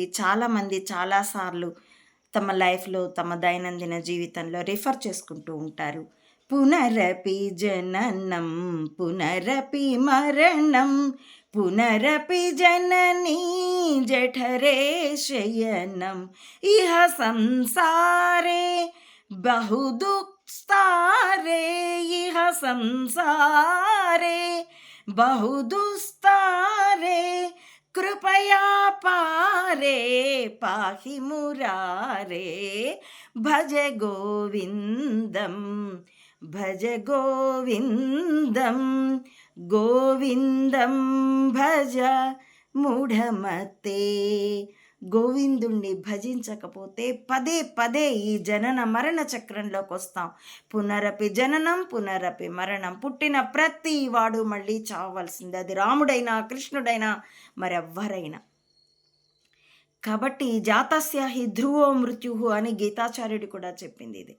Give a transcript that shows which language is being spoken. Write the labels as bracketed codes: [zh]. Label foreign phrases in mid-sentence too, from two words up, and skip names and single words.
[te] చాలామంది చాలాసార్లు తమ లైఫ్లో, తమ దైనందిన జీవితంలో రిఫర్ చేసుకుంటూ ఉంటారు. [sa] పునరపి జననం పునరపి మరణం పునరపి జననీ జఠరే శయనం ఇహ సంసారే बहुदुस्तारे इह संसारे बहुदुस्तारे कृपया पारे पाहि मुरारे भज गोविन्दं भज गोविन्दं गोविन्दं भज మూఢమతే. [te] గోవిందుణ్ణి భజించకపోతే పదే పదే ఈ జనన మరణ చక్రంలోకి వస్తాం. [sa] పునరపి జననం పునరపి మరణం. [te] పుట్టిన ప్రతి వాడు మళ్ళీ చావవలసింది. అది రాముడైనా కృష్ణుడైనా మరెవ్వరైనా. కాబట్టి [sa] జాతస్య హి ధ్రువో మృత్యు [te] అని గీతాచార్యుడు కూడా చెప్పింది ఇది.